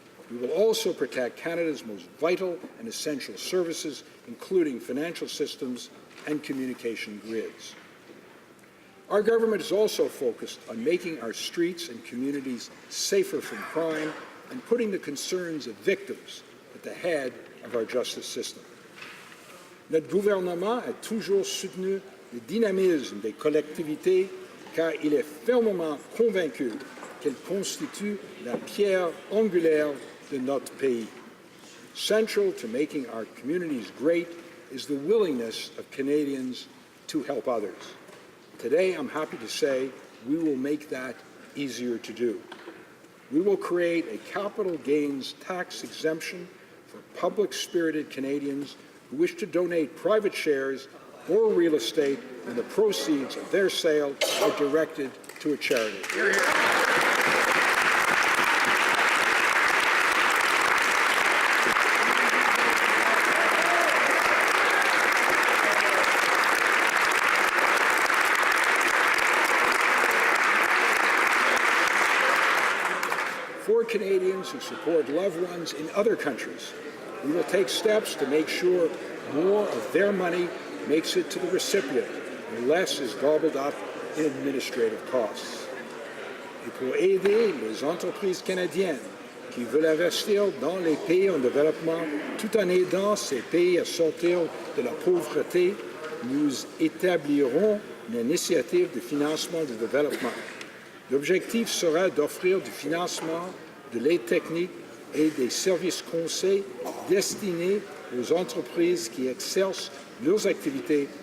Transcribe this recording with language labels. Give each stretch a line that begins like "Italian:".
English: We will also protect Canada's most vital and essential services, including financial systems and communication grids. Our government is also focused on making our streets and communities safer from crime and putting the concerns of victims at the head of our justice system.
French: Notre gouvernement a toujours soutenu le dynamisme des collectivités car il est fermement convaincu qu'elles constituent la pierre angulaire de notre pays.
English: Central to making our communities great is the willingness of Canadians to help others. Today, I'm happy to say we will make that easier to do. We will create a capital gains tax exemption for public-spirited Canadians who wish to donate private shares or real estate when the proceeds of their sale are directed to a charity. For Canadians who support loved ones in other countries, we will take steps to make sure more of their money makes it to the recipient and less is gobbled up in administrative costs.
French: Et pour aider les entreprises canadiennes qui veulent investir dans les pays en développement tout en aidant ces pays à sortir de la pauvreté, nous établirons une initiative de financement du développement. L'objectif sera d'offrir du financement, de l'aide technique et des services conseils destinés aux entreprises qui exercent leurs activités